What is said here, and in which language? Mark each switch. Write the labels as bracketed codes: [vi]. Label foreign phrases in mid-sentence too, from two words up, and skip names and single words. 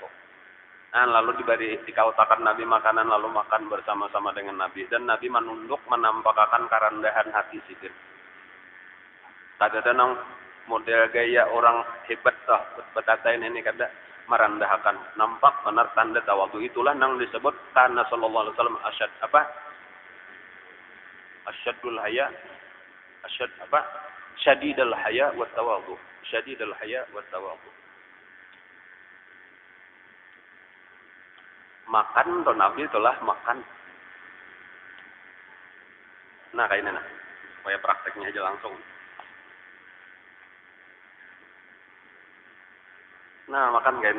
[bjn] Lalu dikautakan Nabi makanan lalu makan bersama-sama dengan Nabi dan Nabi menunduk menampakkan kerendahan hati sidin. Kada ada nang model gaya orang hebat toh betatain ini kada merendahkan nampak benar tanda tawadu itulah nang disebut karena [ar] sallallahu alaihi wasallam syadidul haya wa tawadu. [bjn] Makan tuh Nabi itulah makan. Nah kayak ini nah, supaya prakteknya aja langsung. Nah makan kayak ini.